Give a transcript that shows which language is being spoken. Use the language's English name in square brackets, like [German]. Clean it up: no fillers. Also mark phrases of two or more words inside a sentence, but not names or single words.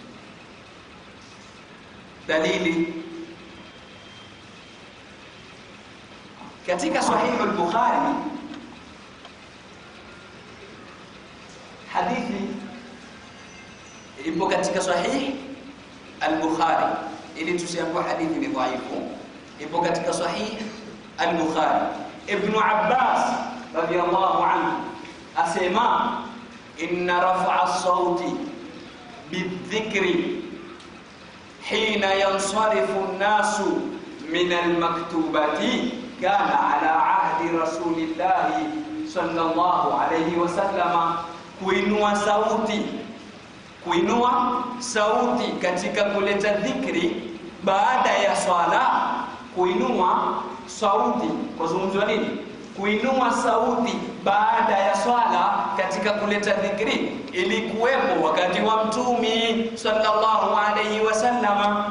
[Swahili] Dalili katika Sahih al-Bukhari, hadithi ipo katika Sahih al-Bukhari, ili tusiambiwe hadithi ni dhaifu. Ipo katika Sahih al-Bukhari. [Arabic] ابن عباس رضي الله عنه asema إن رفع الصوت بالذكر حين ينصرف الناس من المكتوبة كان على عهد رسول الله صلى الله عليه وسلم. [Swahili] Kuinua sauti katika kuleta dhikri baada ya swala. Kuinua sauti kuzungumzwa nini? kuinua sauti baada ya swala katika kuleta dhikri ilikuwepo wakati wa Mtume [Arabic] صلى الله عليه وسلم.